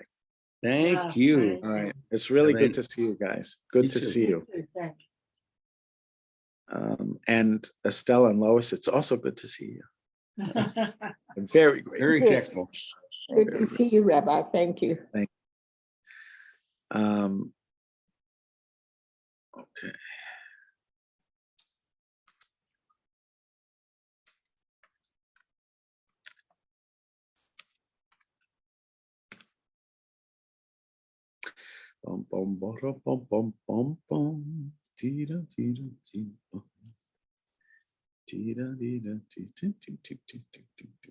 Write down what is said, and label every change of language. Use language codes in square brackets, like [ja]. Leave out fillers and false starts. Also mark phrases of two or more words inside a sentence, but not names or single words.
[en] Thank Yes, you. thank All right. It's really And good then- to see you guys. Good You to too. see you. Thank And Estella and Lois, it's also good to see you. you. Very great. Very Good. thankful. Good to see you, Rabbi. Thank you. Okay. Bum bum bum bum bum bum bum. Tida tida tida bum. Tida tida tida tida tida tida.